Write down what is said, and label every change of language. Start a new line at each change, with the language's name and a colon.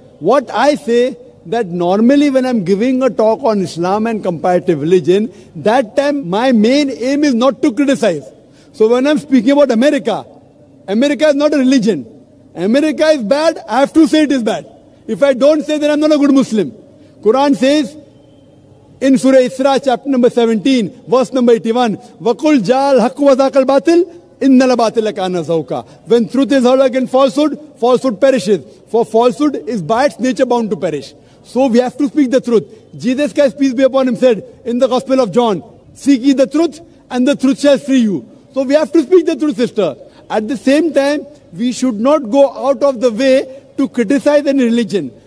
English: What I say, that normally when I'm giving a talk on Islam and comparative religion, that time my main aim is not to criticize. So when I'm speaking about America, America is not a religion. America is bad, I have to say it is bad. If I don't say, then I'm not a good Muslim. Quran says in Surah Isra, chapter number 17, verse number 81,
Arabic: وَقُلْ جَاءَ الْحَقُّ وَذَاقَ الْبَاطِلُ إِنَّ الْبَاطِلَ كَانَ زَهُوقًا.
English: When truth is heard against falsehood, falsehood perishes. For falsehood is by its nature bound to perish. So we have to speak the truth. Jesus Christ, peace be upon him, said in the Gospel of John, seek ye the truth and the truth shall free you. So we have to speak the truth, sister. At the same time, we should not go out of the way to criticize any religion.